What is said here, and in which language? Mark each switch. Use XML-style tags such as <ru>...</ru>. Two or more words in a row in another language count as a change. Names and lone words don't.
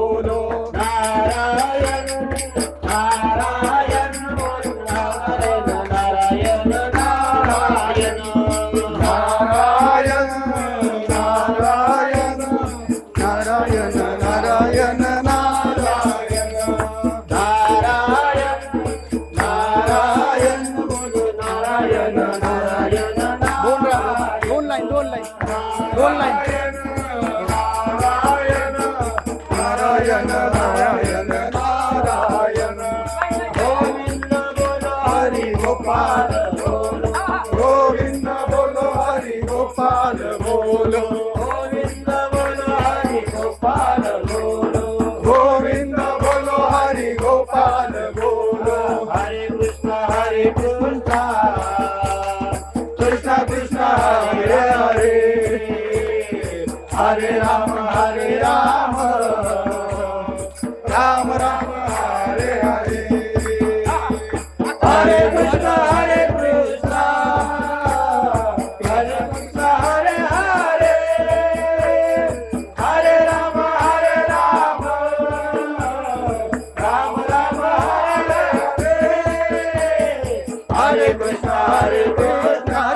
<hi>बोलो नारायण नारायण बोलो नारायण नारायण नारायण नारायण नारायण नारायण नारायण नारायण नारायण बोलो नारायण नारायण</hi> <mr>दोन लाईन दोन लाईन दोन लाईन</mr> <hi>नारायण नारायण नारायण गोविंद बोलो हरि गोपाल बोलो गोविंद बोलो हरि गोपाल बोलो गोविंद बोलो हरि गोपाल बोलो गोविंद बोलो हरि गोपाल बोलो हरे कृष्ण कृष्ण कृष्ण हरे हरे हरे राम राम राम हरे हरे हरे कृष्ण हरे कृष्ण हरे हरे हरे राम राम राम हरे हरे हरे कृष्ण कृष्ण</hi>